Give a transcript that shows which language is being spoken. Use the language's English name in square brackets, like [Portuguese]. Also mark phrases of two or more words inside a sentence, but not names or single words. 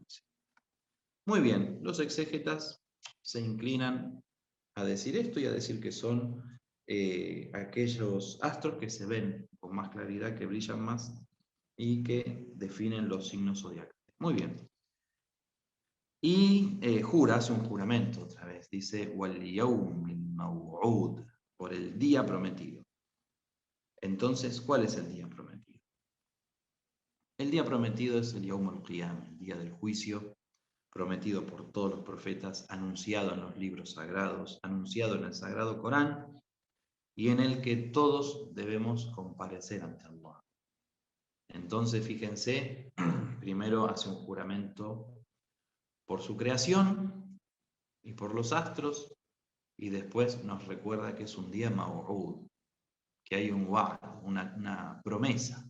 [Spanish] Muy bien, los exégetas se inclinan a decir esto y a decir que son aquellos astros que se ven con más claridad, que brillan más y que definen los signos zodiacales. Muy bien. Y jura, hace un juramento otra vez, dice, por el día prometido. Entonces, ¿cuál es el día prometido? El día prometido es el [Arabic] يوم القيامة, [Spanish] el día del juicio, prometido por todos los profetas, anunciado en los libros sagrados, anunciado en el Sagrado Corán, y en el que todos debemos comparecer ante Allah. Entonces, fíjense, primero hace un juramento por su creación y por los astros, y después nos recuerda que es un día maw'ud, que hay un wa'd, una promesa.